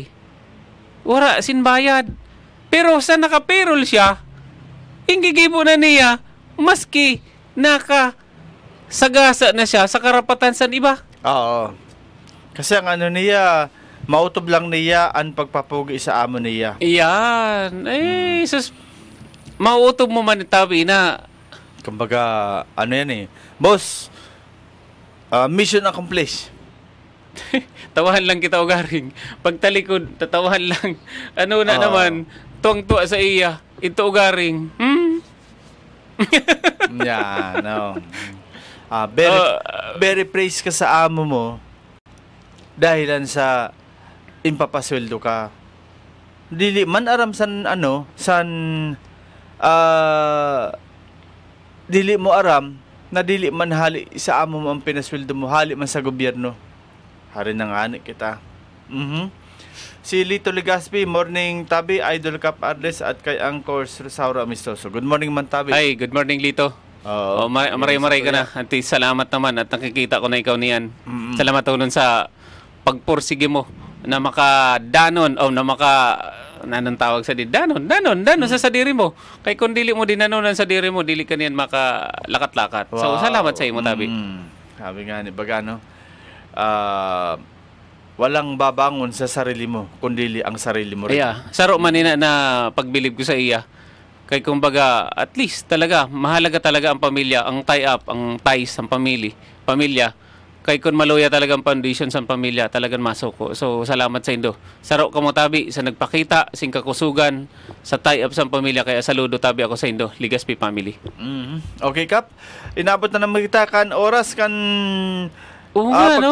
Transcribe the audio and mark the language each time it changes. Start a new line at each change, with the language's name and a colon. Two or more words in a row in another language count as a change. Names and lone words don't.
Bikol: Wala, sinbayad. Pero sa naka-payroll siya, ang gigibo na niya, maski nakasagasa na siya sa karapatan sa iba. Oo. Kasi ang niya, mautob lang niya ang pagpapugi sa amo niya. Iyan. Mautob mo man itabi na
English: kumbaga, boss, mission accomplished.
Bikol: Tawahan lang kita ugaring. Pagtalikod, tatawahan lang. Naman, tuwang-tuwa sa iya. Ito ugaring.
English: Yeah, no. Very praise
Bikol: ka sa amo mo dahilan sa impapasweldo ka. Dili man aram dili mo aram na dili man hali sa amo mo ang pinasweldo mo, hali man sa gobyerno. Hari nang ani kita. Si Lito Legaspi, morning Tabi, Idol Cap Arles at kay Angkor Rosauro Amistoso.
English: Good morning
Bikol: man Tabi. Ay,
English: good morning
Bikol: Lito. Maray-maray ka na. Anti, salamat naman at nakikita ko na ikaw niyan. Salamat nun sa pagpursige mo na makadanon o na nanong tawag sa danon sa sadiri mo. Kay kung dili mo dinanon sa sadiri mo, dili ka niyan makalakat-lakat. Wow. So, salamat sa imo, Tabi.
Filipino: Sabi nga ni baga, walang babangon sa sarili mo, kundi ang sarili mo rin.
Bikol: Saro man na pagbilib ko sa iya. Kay kumbaga, at least talaga, mahalaga talaga ang pamilya, ang tie-up, ang ties, ang pamilya. kay kun maluya talagang foundation sa pamilya talagang masuko. So salamat sa indo. Saro ka mo tabi sa nagpakita sing kakusugan sa tie-up sa pamilya kaya saludo tabi ako sa indo. Ligaspi family. Okay, Kap. Inabot na naman kita kan oras kan Oo nga, no?